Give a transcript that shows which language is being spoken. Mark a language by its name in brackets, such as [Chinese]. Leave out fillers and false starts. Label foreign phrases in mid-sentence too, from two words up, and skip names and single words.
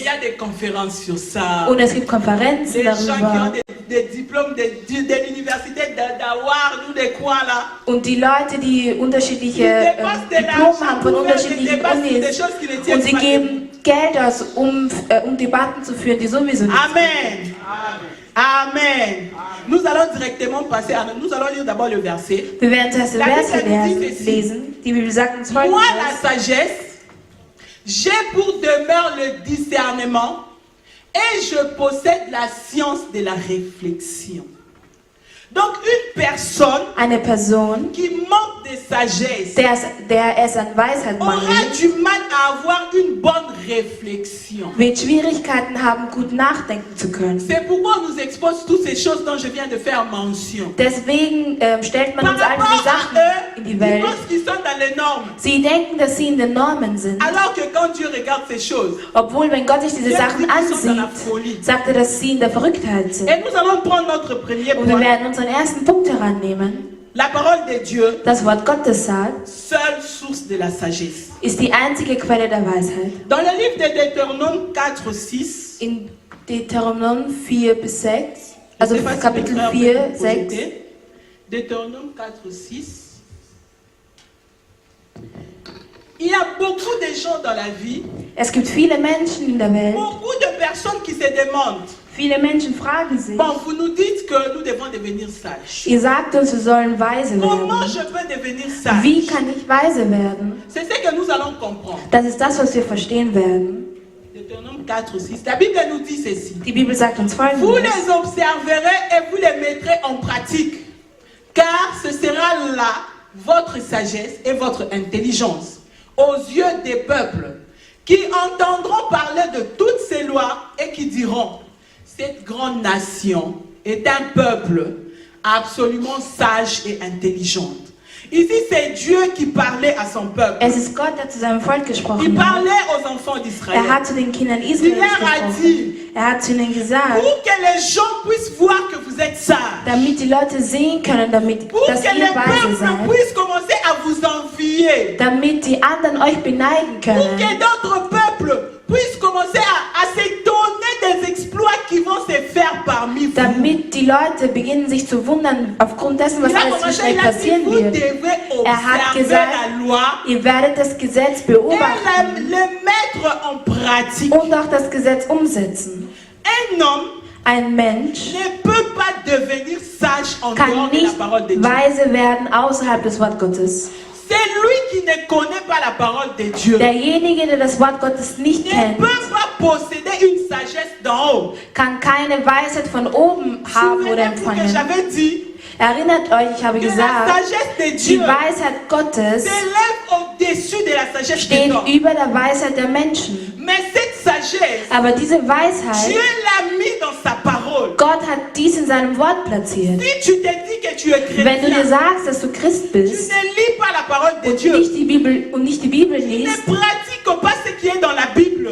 [German] Und es gibt Konferenzen darüber. Und die Leute, die unterschiedliche Diplome haben von unterschiedlichen Unis, und sie geben Geld aus, um Debatten zu führen, die sowieso nicht sind. Amen. Amen. [French] Nous allons directement passer à... Nous allons lire d'abord le verset. [German] Wir werden zuerst den Vers lesen. Die Bibel sagt uns folgendes. [French] Moi, la sagesse, j'ai pour demeure le discernement et je possède la science de la réflexion. Donc une personne qui manque de sagesse [German] der es an Weisheit [French] aura du mal à avoir une bonne réflexion. [German] Wird Schwierigkeiten haben, gut nachdenken zu können. [French] C'est pourquoi on nous expose toutes ces choses dont je viens de faire mention. [German] Deswegen stellt man uns all diese Sachen in die Welt. Sie denken, dass sie in den Normen sind. [French] Alors que quand Dieu regarde ces choses, [German] obwohl, wenn Gott sich diese Sachen ansieht, sagt er, dass sie in der Verrücktheit sind. [French] Et nous allons prendre notre premier point. [German] Und wir werden unseren ersten Punkt herannehmen. [French] La parole de Dieu, [German] das Wort Gottes sagt, [French] seule source de la sagesse, [German] ist die einzige Quelle der Weisheit. [French] Dans le livre de Deutéronome 4-6, [German] in Deuteronom 4-6, also Kapitel 4-6, [French] Deutéronome 4-6, il y a beaucoup de gens dans la vie, [German] es gibt viele Menschen in der Welt, [French] beaucoup de personnes qui se demandent, [German] viele Menschen fragen sich, [French] bon, vous nous dites que nous devons devenir sages. [German] Ihr sagt uns, wir sollen weise [French] Comment [German] werden. [French] je peux devenir sage? [German] Wie kann ich weise werden? [French] C'est ce que nous allons comprendre. [German] Das ist das, was wir verstehen werden. [French] Deutéronome 4-6, la Bible nous dit ceci. [German] Die Bibel sagt uns folgendes. [French] Vous les observerez et vous les mettrez en pratique, car ce sera là votre sagesse et votre intelligence aux yeux des peuples qui entendront parler de toutes ces lois et qui diront: cette grande nation est un peuple absolument sage et intelligente. Ici, c'est Dieu qui parlait à son peuple. [German] Es ist Gott, der zu seinem Volk [French] Il [German] gesprochen hat. [French] parlait aux enfants d'Israël. [German] Er hat zu den Kindern [French] Il [German] Israels [French] leur a [German] gesprochen. [French] dit, [German] Er hat zu ihnen gesagt, [French] pour que les gens puissent voir que vous êtes sages, [German] damit die Leute sehen können, [French] pour [German] dass [French] que [German] ihr [French] les [German] weise [French] peuples [German] seid, [French] puissent commencer à vous envier, [German] damit die anderen euch beneiden [French] pour [German] können, [French] que d'autres peuples puissent commencer à s'étonner des exploits qui vont se faire parmi vous. [German] damit die Leute beginnen sich zu wundern aufgrund dessen, was [French] Il a [German] alles [French] commencé, [German] zwischen euch [French] il a dit, [German] passieren [French] vous [German] wird. [French] devez [German] hat [French] observer [German] gesagt, [French] la loi [German] Ihr werdet das Gesetz [French] et [German] beobachten [French] le mettre en pratique. [German] und auch das Gesetz umsetzen. [French] Un homme [German] Ein Mensch [French] ne peut pas devenir sage en [German] kann [French] dehors de la [German] nicht [French] parole de Dieu. [German] weise werden außerhalb des Wort Gottes. [French] C'est lui qui ne connaît pas la parole de Dieu. [German] Derjenige, der das Wort Gottes nicht [French] Ne [German] kennt, [French] peut pas posséder une sagesse d'en haut. [German] kann keine Weisheit von oben haben oder [French] Souvenez-vous que [German] empfangen. [French] j'avais dit [German] Erinnert euch, ich habe [French] que la [German] gesagt, [French] sagesse de [German] die [French] Dieu [German] Weisheit Gottes [French] s'élève au-dessus de la sagesse des [German] steht [French] hommes. [German] über der Weisheit der Menschen. [French] Mais cette sagesse, [German] Aber diese Weisheit, [French] Dieu l'a mis dans sa parole. [German] Gott hat dies in seinem Wort platziert. [French] Si tu te dis que tu es [German] Wenn du dir [French] chrétien, [German] sagst, dass du Christ [French] tu [German] bist [French] ne lis pas la parole de [German] und [French] Dieu. [German] nicht die Bibel [French] Tu ne [German] liest, [French] pratiques pas ce qui est dans la Bible.